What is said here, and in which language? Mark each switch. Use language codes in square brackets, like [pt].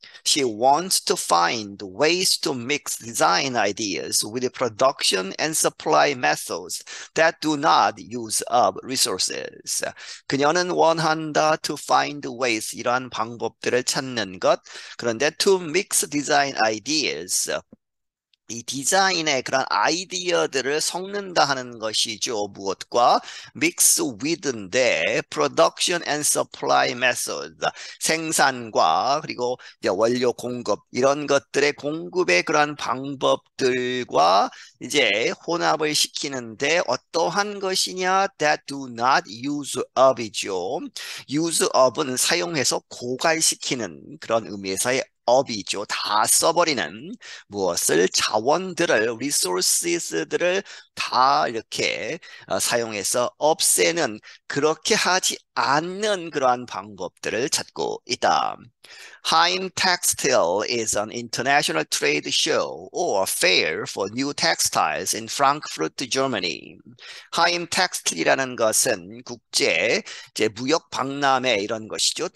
[en] She wants to find ways to mix design ideas with production and supply methods that do not use up resources. [ko] 그녀는 원한다 [en] to find ways [ko] 이러한 방법들을 찾는 것. 그런데 [en] to mix design ideas [ko] 이 디자인의 그런 아이디어들을 섞는다 하는 것이죠. 무엇과? [en] mix with [ko] 인데 [en] production and supply method [ko] 생산과 그리고 이제 원료 공급 이런 것들의 공급의 그런 방법들과 이제 혼합을 시키는데 어떠한 것이냐? [en] that do not use up이죠. [ko] use up은 사용해서 고갈시키는 그런 의미에서의 업이죠. 다 써버리는 무엇을 자원들을 resources들을 다 이렇게 사용해서 없애는 그렇게 하지 않는 그러한 방법들을 찾고 있다. [en] Heim Textile is an international trade show or fair for new textiles in Frankfurt, Germany. [ko] Heim Textile이라는 것은 국제 이제 무역 박람회 이런 것이죠.